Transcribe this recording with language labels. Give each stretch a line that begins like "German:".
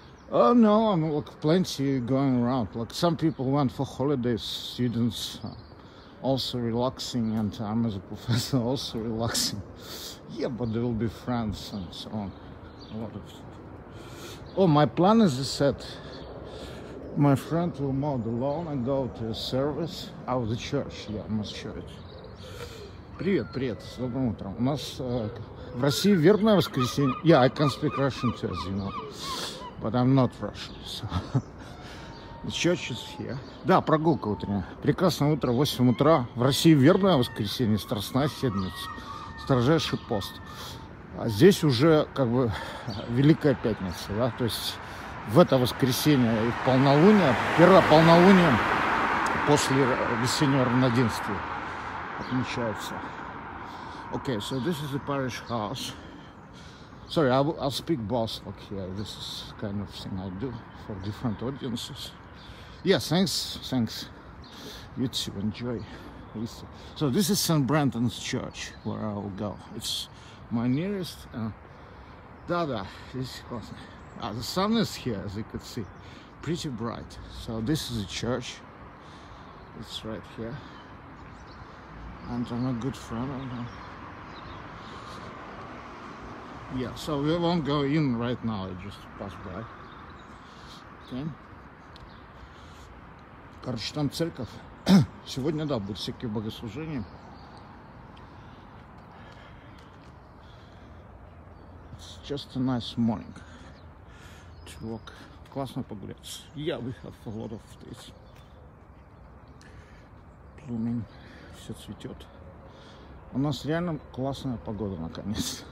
English: Oh no, I'm like plenty going around. Like some people went for holidays, students also relaxing, and I'm as a professor also relaxing. Yeah, but there will be friends and so on. A lot of stuff. Oh, my plan is set. My friend will mow the lawn and go to a service of the church. Yeah, I must show it.
Russian: Привет, привет, с добрым утром. У нас в России вербное воскресенье.
English: Yeah, I can speak Russian too, as you know, but I'm not Russian. So. The church is here.
Russian: Да, прогулка утренняя. Прекрасное утро, 8 утра. В России вербное воскресенье, Страстная седмица, строжайший пост. А здесь уже как бы Великая Пятница, да, то есть в это воскресенье и в полнолуние, первое полнолуние после весеннего равноденствия отмечается.
English: Okay, so this is the parish house. Sorry, I'll speak both like here. This is kind of thing I do for different audiences. Yeah, thanks. You too, enjoy. So this is St. Brendan's Church, where I will go. It's my nearest.
Russian: Да, здесь классно.
English: The sun is here, as you can see, pretty bright. So this is a church. It's right here, and I'm a good friend of mine. Yeah, so we won't go in right now. I just pass by. Okay.
Russian: Короче, там церковь. Сегодня, да, будут всякие богослужения.
English: It's just a nice morning to walk.
Russian: Классно погулять.
English: Yeah, we have a lot of this. Blooming.
Russian: Все цветет. У нас реально классная погода наконец.